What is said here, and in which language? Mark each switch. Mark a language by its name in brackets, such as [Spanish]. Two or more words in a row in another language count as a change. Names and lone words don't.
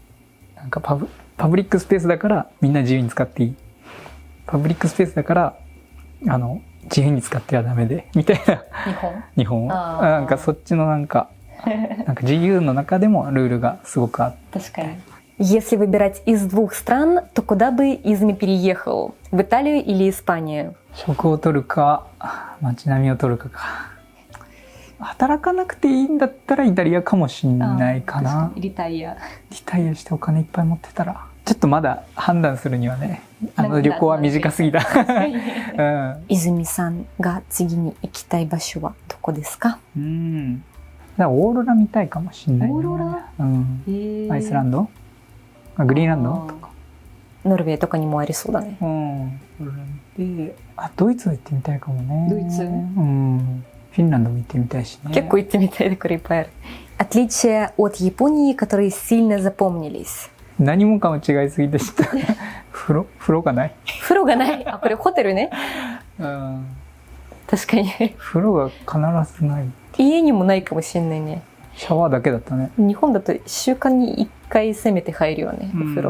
[Japanese] なんかパブリックスペースだからみんな自由に使っていい。パブリックスペースだから自由に使ってはダメでみたいな。日本なんかそっちのなんか自由の中でもルールがすごくあって。 [Russian] 確かに。Если выбирать из 2 стран, то куда бы Изми переехал? В Италию или Испанию? [Japanese] 職を取るか、街並みを取るかか。働かなくていいんだったらイタリアかもしんないかな。リタイアしてお金いっぱい持ってたら。ちょっとまだ判断するにはね、旅行は短すぎた。泉さんが次に行きたい場所はどこですか？オーロラ見たいかもしれない、ね。オーロラ？アイスランド？グリーンランドとか。ノルウェーとかにもありそうだね。で、ドイツは行ってみたいかもね。ドイツ？フィンランドも行ってみたいしね。結構行ってみたいところいっぱいある。 [Russian] Отличия от Японии, которые сильно запомнились. [Japanese] 何もかも違いすぎてした。風呂がない。風呂がない。これホテルね。確かに。風呂が必ずない。家にもないかもしれないね。シャワーだけだったね。日本だと1週間に1回せめて入るよね、お風呂。